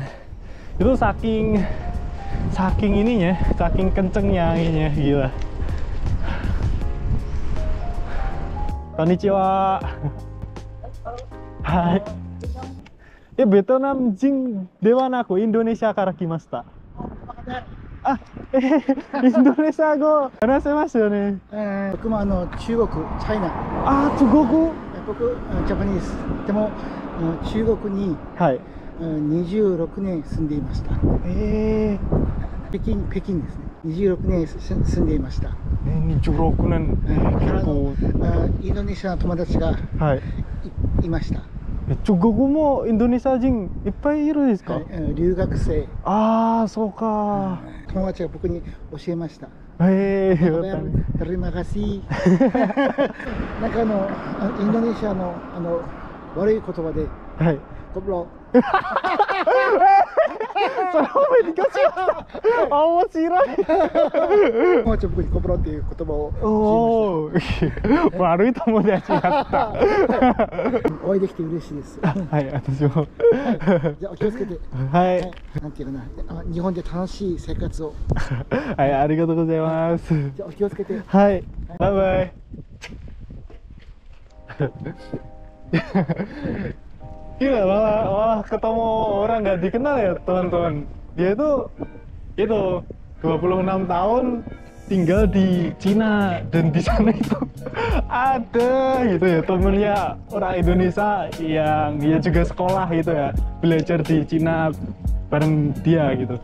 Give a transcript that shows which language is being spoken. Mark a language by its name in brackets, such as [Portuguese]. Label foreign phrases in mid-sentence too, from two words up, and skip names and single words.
[Indonesian] Itu saking ininya, saking kencengnya anginnya, gila. [Japanese] Konnichiwa. はい。ベトナム人ではなくインドネシアから来ました. あ、インドネシア語話せますよね. 僕も中国、チャイナ。あ、中国。僕、ジャパニーズ。でも、中国に、はい。 26年住んでいました。北京ですね。26年住んでいました。 26年。結構。インドネシアの友達がいました。中国もインドネシア人いっぱいいるんですか？はい、留学生。ああ、そうか。友達が僕に教えました。 [Indonesian] terima kasih. [Japanese] なんかインドネシアの悪い言葉ではい。コブロ。それ褒めてください。面白い。友達は僕にコブロっていう言葉をおお、悪い友達だった。お会いできて嬉しいです。はい、私も。じゃあお気をつけて。はい。なんていうかな、日本で楽しい生活を。はい、ありがとうございます。じゃあお気をつけて。はい、バイバイ。 [Indonesian] Gila, malah ketemu orang nggak dikenal ya teman-teman. Dia itu 26 tahun tinggal di Cina, dan di sana itu ada gitu ya temennya orang Indonesia yang dia juga sekolah gitu ya, belajar di Cina bareng dia gitu.